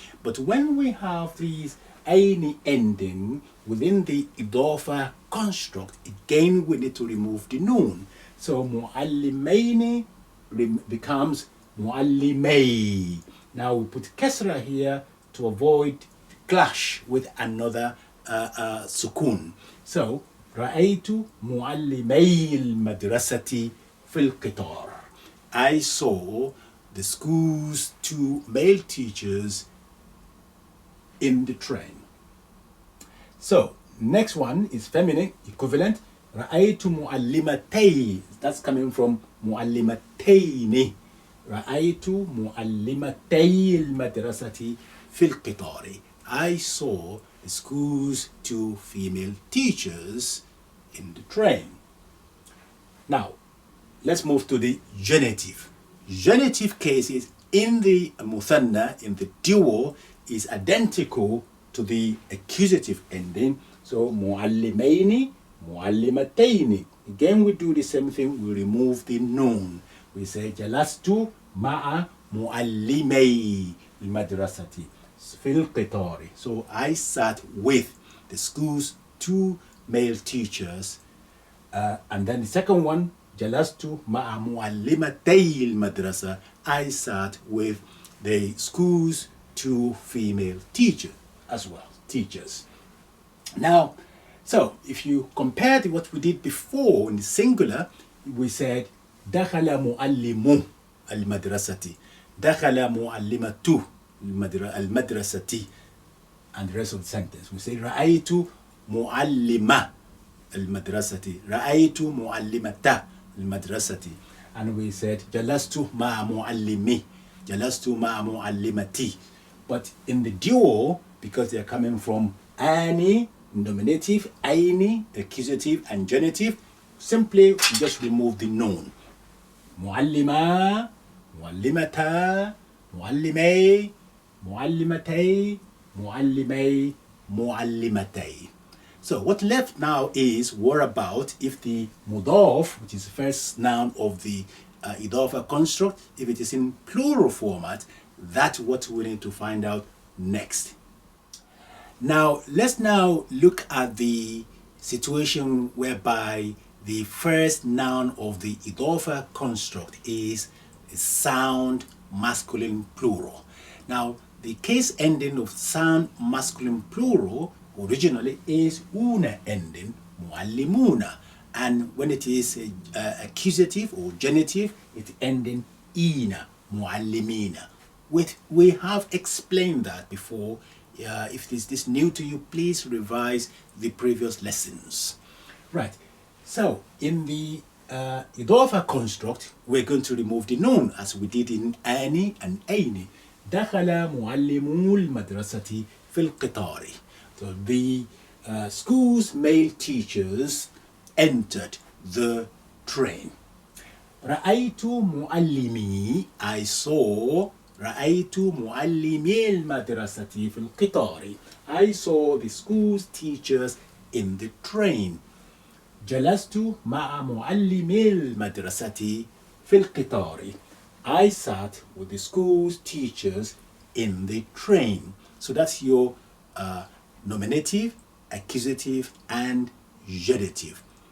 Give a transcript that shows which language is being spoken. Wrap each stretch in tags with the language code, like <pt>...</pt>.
<en>But when we have these any ending within the idafa construct, again we need to remove the noun. So معلمين becomes معلمي. Now we put kasra here to avoid clash with another sukun. So</en> <ar>رأيت معلمي المدرسة في القطار.</ar> <en>I saw the school's two male teachers in the train. So next one is feminine equivalent.</en> <ar>رأيت معلمتي.</ar> <en>That's coming from معلمتين.</en> <ar>رأيت معلمتي المدرسة في القطار.</ar> <en>I saw the school's two female teachers in the train. Now, let's move to the genitive. Genitive cases in the muthanna, in the dual, is identical to the accusative ending. So,</en> <ar>معلمين, معلمتين.</ar> <en>Again, we do the same thing. We remove the noun. We say</en> <ar>جلست مع معلمي المدرسة في القطار.</ar> <en>So, I sat with the school's two male teachers. And then the second one,</en> <ar>جلست مع معلمتي المدرسة.</ar> <en>I sat with the school's two female teachers as well, teachers. Now, so if you compare to what we did before in the singular, we said</en> <ar>دخل معلم المدرسة, دخل معلمة المدرسة,</ar> <en>and the rest of the sentence. We say</en> <ar>رأيت معلمة المدرسة, رأيت معلمة المدرسة,</ar> <en>and we said</en> <ar>جلست مع معلمي, جلست مع معلمتي.</ar> <en>But in the dual, because they are coming from any, nominative, any, accusative, and genitive, simply just remove the noun.</en> <ar>معلمة, معلمتا, معلمي, معلمتي, معلمي, معلمتي.</ar> <en>So what left now is what about if the mudaf, which is the first noun of the idafa construct, if it is in plural format. That's what we need to find out next. Now, let's now look at the situation whereby the first noun of the idafa construct is a sound masculine plural. Now, the case ending of sound masculine plural originally is una ending, muallimuna, and when it is accusative or genitive, it's ending ina, muallimina. We have explained that before. If this is new to you, please revise the previous lessons. Right. So in the idafa construct, we're going to remove the noun as we did in ani and aini.</en> <ar>دخل معلمو المدرسة في القطار.</ar> <en>So the school's male teachers entered the train.</en> <ar>رأيت معلمي.</ar> <en>I saw.</en> <ar>رأيت معلمي المدرسة في القطار.</ar> <en>I saw the school's teachers in the train.</en> <ar>جلست مع معلمي المدرسة في القطار.</ar> <en>I sat with the school's teachers in the train. So that's your nominative, accusative, and genitive.</en>